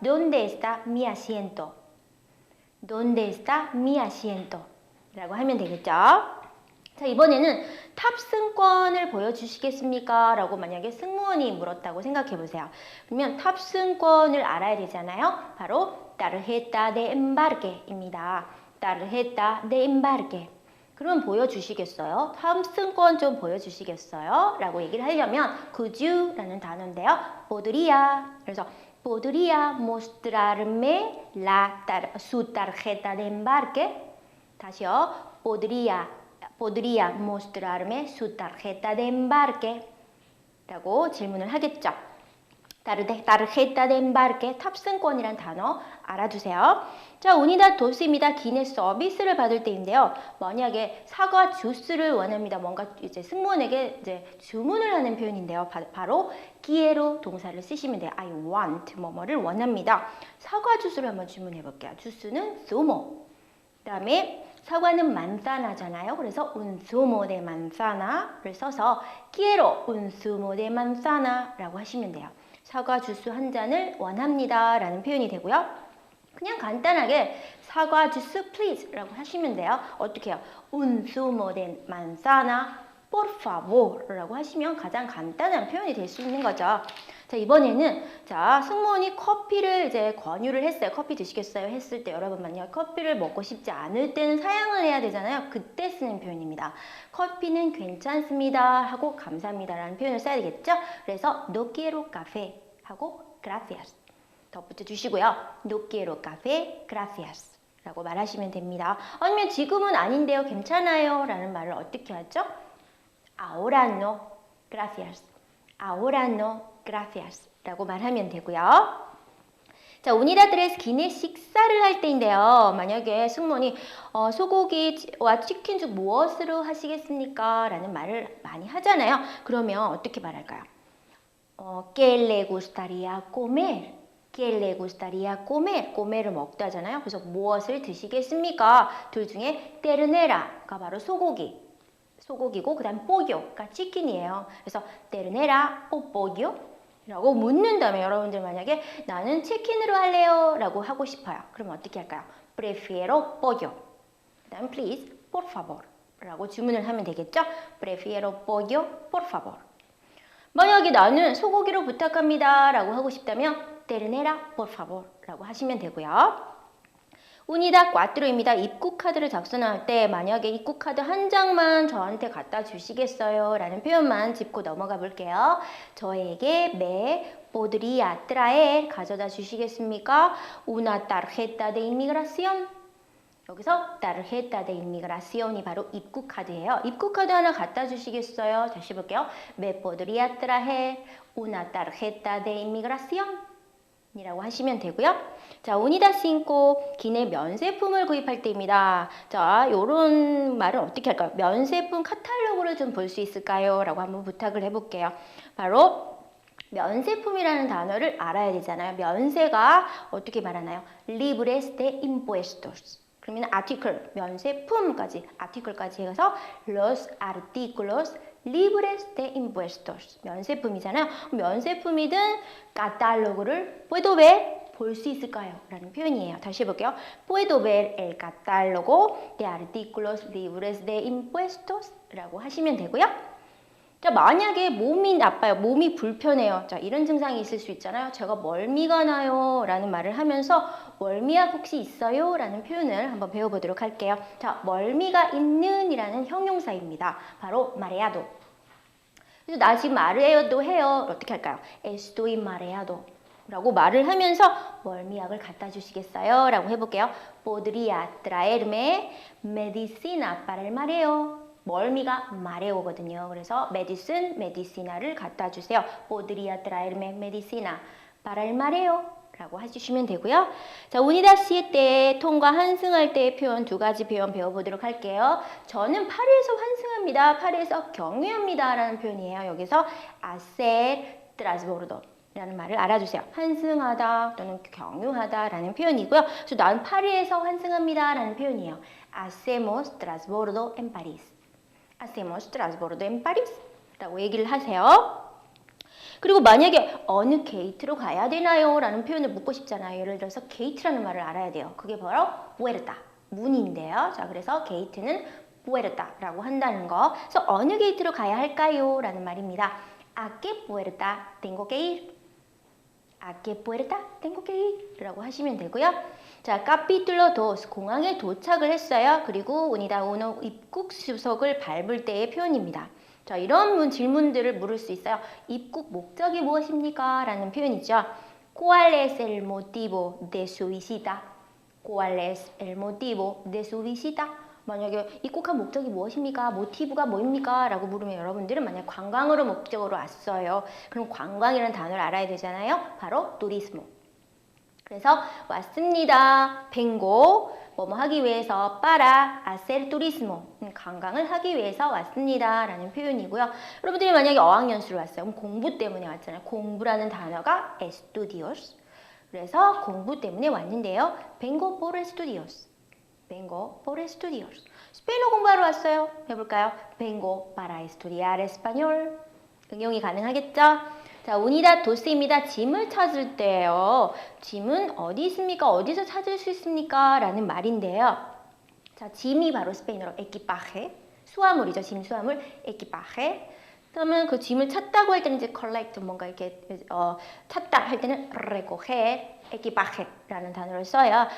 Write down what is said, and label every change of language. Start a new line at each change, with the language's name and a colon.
Spanish: ¿Dónde está mi asiento? ¿Dónde está mi asiento?
Korean: 라고 하면 되겠죠. 자, 이번에는 탑승권을 보여주시겠습니까? 라고 만약에 승무원이 물었다고 생각해 보세요. 그러면 탑승권을 알아야 되잖아요.
Spanish: 바로 tarjeta de embarque입니다. tarjeta de embarque. 그럼 보여주시겠어요?
Korean: 탑승권 좀 보여주시겠어요? 라고 얘기를 하려면
English: could you
Korean: 라는 단어인데요.
Spanish: podría. 그래서 podría mostrarme su tarjeta de embarque.
Korean: 다시요.
Spanish: podría mostrarme su tarjeta de embarque.
Korean: 라고 질문을 하겠죠. tarjeta de embarque, 탑승권이란 단어 알아두세요. 자, unidad 2입니다. 기내 서비스를 받을 때인데요. 만약에 사과 주스를 원합니다. 뭔가 이제 승무원에게 이제 주문을 하는 표현인데요. 바로 quiero 동사를 쓰시면 돼요.
English: I want
Korean: 뭐뭐를 원합니다. 사과 주스를 한번 주문해 볼게요. 주스는 zumo. 그다음에 사과는 manzana잖아요.
Spanish: 그래서 un zumo de manzana를 써서 quiero un zumo de manzana라고 하시면 돼요.
Korean: 사과 주스 한 잔을 원합니다 라는 표현이 되고요. 그냥 간단하게 사과 주스 please 라고 하시면 돼요. 어떻게 해요?
Spanish: Un zumo de manzana por favor
Korean: 라고 하시면 가장 간단한 표현이 될 수 있는 거죠. 자, 이번에는 자, 승무원이 커피를 이제 권유를 했어요. 커피 드시겠어요? 했을 때 여러분 만약 커피를 먹고 싶지 않을 때는 사양을 해야 되잖아요. 그때 쓰는 표현입니다. 커피는 괜찮습니다 하고 감사합니다라는 표현을 써야 되겠죠? 그래서
Spanish: no quiero café
Korean: 하고 gracias 덧붙여 주시고요.
Spanish: no quiero café, gracias
Korean: 라고 말하시면 됩니다. 아니면 지금은 아닌데요. 괜찮아요 라는 말을 어떻게 하죠?
Spanish: ahora no, gracias. ahora no, gracias
Korean: 라고 말하면 되고요. 자, unidad 3 기내 식사를 할 때인데요. 만약에 승무원이 소고기와 치킨 중 무엇으로 하시겠습니까? 라는 말을 많이 하잖아요. 그러면 어떻게 말할까요?
Spanish: ¿Qué le gustaría comer? ¿Qué le gustaría comer?
Korean: comer을 먹다 하잖아요. 그래서 무엇을 드시겠습니까? 둘 중에 ternera가 바로 소고기고 그 다음 pollo가 치킨이에요.
Spanish: 그래서 ternera o pollo?
Korean: 라고 묻는 다음에 여러분들 만약에 나는 치킨으로 할래요 라고 하고 싶어요. 그럼 어떻게 할까요?
Spanish: prefiero pollo.
Korean: 그 다음 please, por favor 라고 주문을 하면 되겠죠?
Spanish: prefiero pollo, por favor.
Korean: 만약에 나는 소고기로 부탁합니다 라고 하고 싶다면
Spanish: ternera, por favor
Korean: 라고 하시면 되고요. unidad 4입니다. 입국 카드를 작성할 때 만약에 입국 카드 한 장만 저한테 갖다 주시겠어요? 라는 표현만 짚고 넘어가 볼게요. 저에게
Spanish: me podría traer
Korean: 가져다 주시겠습니까?
Spanish: una tarjeta de inmigración.
Korean: 여기서 tarjeta de inmigración이 바로 입국 카드예요. 입국 카드 하나 갖다 주시겠어요? 다시 볼게요.
Spanish: me podría traer una tarjeta de inmigración.
Korean: 이라고 하시면 되고요. 자, unidad 5 기내 면세품을 구입할 때입니다. 자, 요런 말은 어떻게 할까요? 면세품 카탈로그를 좀 볼 수 있을까요? 라고 한번 부탁을 해볼게요. 바로 면세품이라는 단어를 알아야 되잖아요. 면세가 어떻게 말하나요?
Spanish: libres de impuestos. 그러면 article, 면세품까지, article까지 해서 los artículos libres de impuestos.
Korean: 면세품이잖아요. 면세품이든 카탈로그를
Spanish: puedo ver,
Korean: 볼 수 있을까요? 라는 표현이에요. 다시 해볼게요.
Spanish: puedo ver el catálogo de artículos libres de impuestos
Korean: 라고 하시면 되고요. 자, 만약에 몸이 나빠요. 몸이 불편해요. 자, 이런 증상이 있을 수 있잖아요. 제가 멀미가 나요. 라는 말을 하면서 멀미약 혹시 있어요? 라는 표현을 한번 배워보도록 할게요. 자, 멀미가 있는 이라는 형용사입니다. 바로 mareado. 그래서 나 지금 mareado 해요. 어떻게 할까요?
Spanish: estoy mareado.
Korean: 라고 말을 하면서 멀미약을 갖다 주시겠어요? 라고 해볼게요.
Spanish: podría traerme medicina para el mareo.
Korean: 멀미가 마레오거든요.
Spanish: 그래서 medicina를 갖다 주세요. podría traerme medicina para el mareo
Korean: 라고 해주시면 되고요. 자, 우니다시 때 통과 환승할 때의 표현 두 가지 표현 배워보도록 할게요. 저는 파리에서 환승합니다. 파리에서 경유합니다. 라는 표현이에요. 여기서 hacer transbordo 라는 말을 알아주세요. 환승하다 또는 경유하다 라는 표현이고요. 그래서 나는 파리에서 환승합니다. 라는 표현이에요.
Spanish: Hacemos transbordo en París. Hacemos transbordo en París.
Korean: 라고 얘기를 하세요. 그리고 만약에 어느 게이트로 가야 되나요? 라는 표현을 묻고 싶잖아요. 예를 들어서 게이트라는 말을 알아야 돼요. 그게 바로 puerta, 문인데요. 자, 그래서 게이트는 puerta 라고 한다는 거. 그래서 어느 게이트로 가야 할까요? 라는 말입니다.
Spanish: ¿A qué puerta tengo que ir? ¿A qué puerta tengo que ir?
Korean: 라고 하시면 되고요. 자, capítulo 2, 공항에 도착을 했어요. 그리고 unidad 1 입국 수속을 밟을 때의 표현입니다. 자, 이런 질문들을 물을 수 있어요. 입국 목적이 무엇입니까? 라는 표현이죠.
Spanish: ¿Cuál es el motivo de su visita? ¿Cuál es el motivo de su visita?
Korean: 만약에 입국한 목적이 무엇입니까? 모티브가 뭐입니까? 라고 물으면 여러분들은 만약 관광으로 목적으로 왔어요. 그럼 관광이라는 단어를 알아야 되잖아요. 바로 turismo. 그래서 왔습니다. vengo 뭐뭐 하기 위해서
Spanish: para hacer turismo
Korean: 관광을 하기 위해서 왔습니다 라는 표현이고요. 여러분들이 만약에 어학연수를 왔어요. 그럼 공부 때문에 왔잖아요. 공부라는 단어가 estudios. 그래서 공부 때문에 왔는데요.
Spanish: vengo por estudios. vengo por estudios.
Korean: 스페인어 공부하러 왔어요. 해볼까요?
Spanish: vengo para estudiar español.
Korean: 응용이 가능하겠죠? 자, unidad 2입니다. 짐을 찾을 때요. 짐은 어디 있습니까? 어디서 찾을 수 있습니까? 라는 말인데요. 자, 짐이 바로 스페인어로 equipaje, 수화물이죠. 짐 수화물, equipaje. 그러면 그 짐을 찾다고 할 때는 이제 collect, 뭔가 이렇게 찾다 할 때는 recoger, equipaje라는 단어를 써요.